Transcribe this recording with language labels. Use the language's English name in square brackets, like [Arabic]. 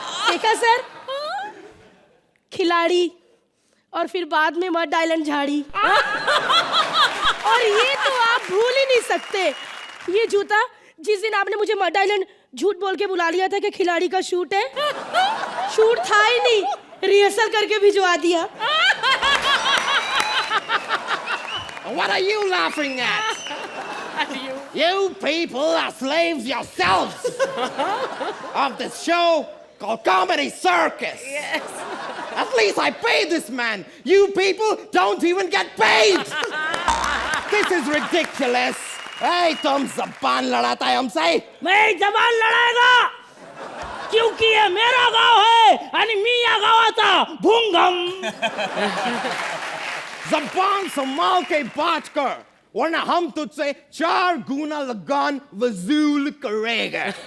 [Hindi] देखा सर, खिलाड़ी और फिर बाद में मड आइलैंड झाड़ी। और ये तो आप भूल ही नहीं सकते, ये जूता जिस दिन आपने मुझे मड आइलैंड झूठ बोल के बुला लिया था कि खिलाड़ी का शूट है, शूट था ही नहीं, रिहर्सल करके भिजवा दिया। [English] What are you laughing at? You people are slaves yourselves of this show called Comedy Circus. Yes. At least I paid this man. You people don't even get paid. This is ridiculous. [Hindi] Hey, तुम ज़बान लड़ाता है हमसे? मैं जबान लड़ाएगा, क्योंकि ये मेरा गांव है, यानी मियां गावाता भूंगम। ज़बान संभाल के बात कर, वरना हम तुझसे 4 गुना लगान वसूल करेंगे।